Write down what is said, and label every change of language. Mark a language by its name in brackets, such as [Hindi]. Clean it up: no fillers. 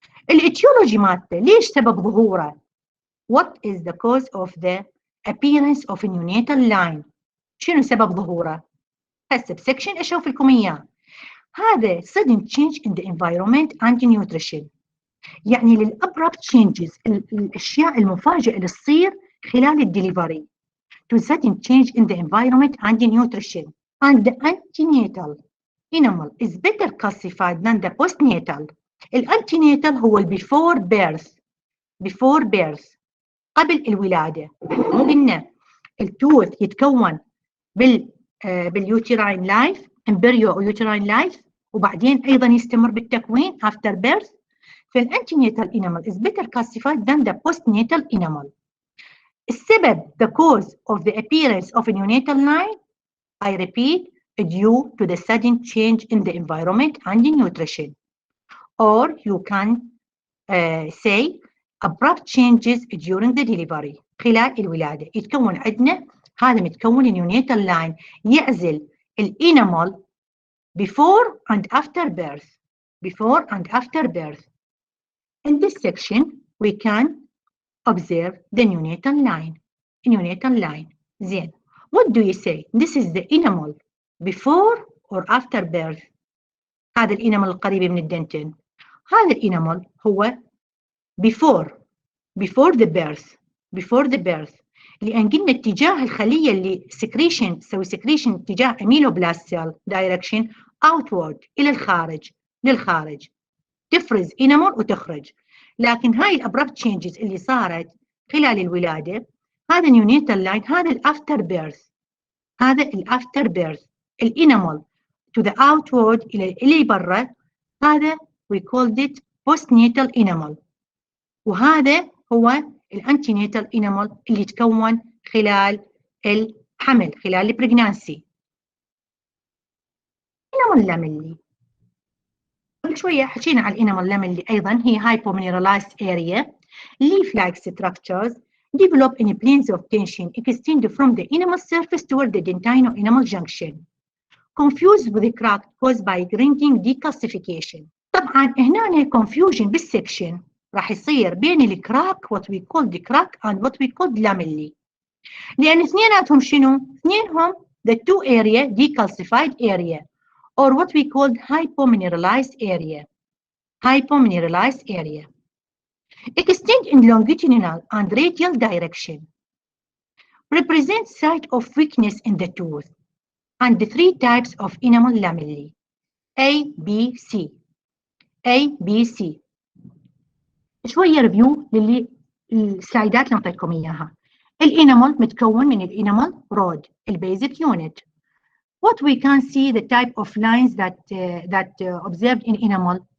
[Arabic] الاتيولوجي مالته ليش سبب ظهوره؟ [English] What is the cause of the appearance of a neonatal line؟ [Arabic] شنو سبب ظهوره؟ هسه بسكشن اشوف لكم اياه. هذا [English] sudden change in the environment and nutrition، [Arabic] يعني للابرابت تشينجز، الاشياء المفاجئه اللي تصير خلال الدليفري. [English] to sudden change in the environment and nutrition. and the antenatal enamel is better classified than the postnatal. [Arabic] الانتيناتال هو [English] before birth، before birth [Arabic] قبل الولاده. مو قلنا التوث يتكون باليوتراين لايف، امبريو او يوتراين لايف، وبعدين ايضا يستمر بالتكوين [English] after birth. فالانتيناتال enamel is better classified than the postnatal enamel. [Arabic] السبب [English] the cause of the appearance of a neonatal line, I repeat, due to the sudden change in the environment and the nutrition, or you can say abrupt changes during the delivery. [Arabic] خلال الولادة يتكون عندنا هذا متكون neonatal line يعزل الانامل [English] before and after birth. Before and after birth. In this section we can observe the neonatal line. Neonatal line. [Arabic] زين. [English] What do you say? This is the enamel before or after birth. [Arabic] هذا الانامل القريب من الدنتين. هذا الانامل هو [English] before the birth. Before the birth. [Arabic] لأن قلنا اتجاه الخلية اللي سكريشن تسوي سكريشن اتجاه اميلوبلاست سيل دايركشن outward إلى الخارج، للخارج. تفرز انامل وتخرج. لكن هاي الابرابت تشينجز اللي صارت خلال الولاده، هذا نيونيتال لاين، هذا الافتر بيرث، هذا الافتر بيرث الانامل [English] to the outward [Arabic] الى برا، هذا [English] we called it postnatal enamel. [Arabic] وهذا هو الانتيناتال enamel اللي يتكون خلال الحمل، خلال البريجنانسي. [English] enamel lamellي. [Arabic] قبل شوية حكينا على الانamel lamellي أيضا هي [English] hypomineralized area, leaf-like structures develop in planes of tension extend from the enamel surface toward the dentino-enamel junction. Confused with the crack caused by grinding decalcification. [Arabic] طبعا هنا [English] confusion بالsection [Arabic] راح يصير بين الكراك [English] what we call the crack and what we call lamellae. [Arabic] لأن اثنيناتهم شنو؟ اثنينهم [English] the two area decalcified area or what we call hypomineralized area. Hypomineralized area. Extend in longitudinal and radial direction. Represent site of weakness in the tooth. And the three types of enamel lamellae. A, B, C. A, B, C. [Arabic] شوية ريفيو للي السلايدات اللي نعطيكم إياها. الانamel متكون من الانamel rod, البيزك unit. [English] What we can see the type of lines that observed in enamel.